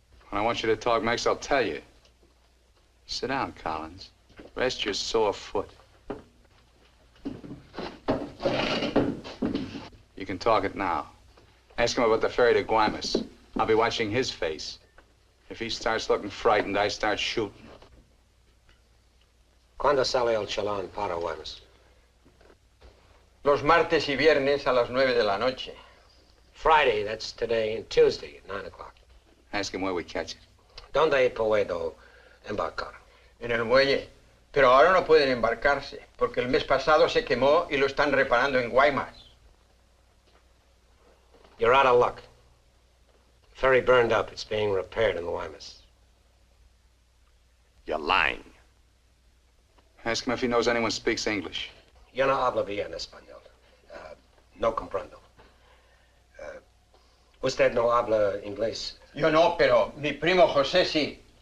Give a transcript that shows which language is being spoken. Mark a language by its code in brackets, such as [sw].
[en] When I want you to talk, Max, I'll tell you. Sit down, Collins. Rest your sore foot. You can talk it now. Ask him about the ferry to Guaymas. I'll be watching his face. If he starts looking frightened, I start shooting. [es] ¿Cuándo sale el chalán para Guaymas? Los martes y viernes a las 9 de la noche. [en] Friday, that's today, and Tuesday at 9 o'clock. Ask him where we catch it. [es] ¿Dónde puedo embarcar? En el muelle. Pero ahora no pueden embarcarse, porque el mes pasado se quemó y lo están reparando en Guaymas. [en] You're out of luck. Ferry burned up. It's being repaired in the Guaymas. You're lying. Ask him if he knows anyone speaks English. [es] Yo no hablo bien español. No comprendo. Usted no habla inglés. Yo no, pero mi primo José sí.